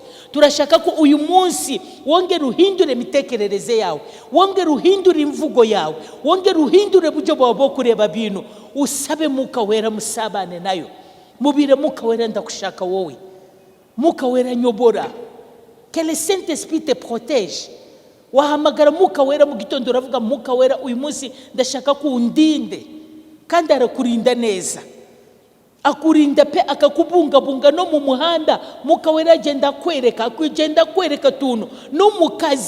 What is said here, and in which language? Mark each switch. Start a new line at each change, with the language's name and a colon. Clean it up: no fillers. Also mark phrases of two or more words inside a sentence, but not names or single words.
Kinyarwanda: Turashaka ko uyu munsi wongera uhindure imitekerereze yawe, wongera uhindure imvugo yawe, wongera uhindure buryo bwawe bwo kureba bintu. Usabe Mwuka Wera, musabane nayo, mubire Mwuka Wera ndakushaka wowe, Mwuka Wera nyobora,
French: que le Saint-Esprit te protège.
Kinyarwanda: Wahamagara Mwuka Wera mu gitondo uravuga Mwuka Wera uyu munsi ndashaka ko undinde, kandi arakurinda neza, akurinda pe akakubungabunga no mu muhanda. Mwuka Wera agenda kwereka tuntu no mu kazi.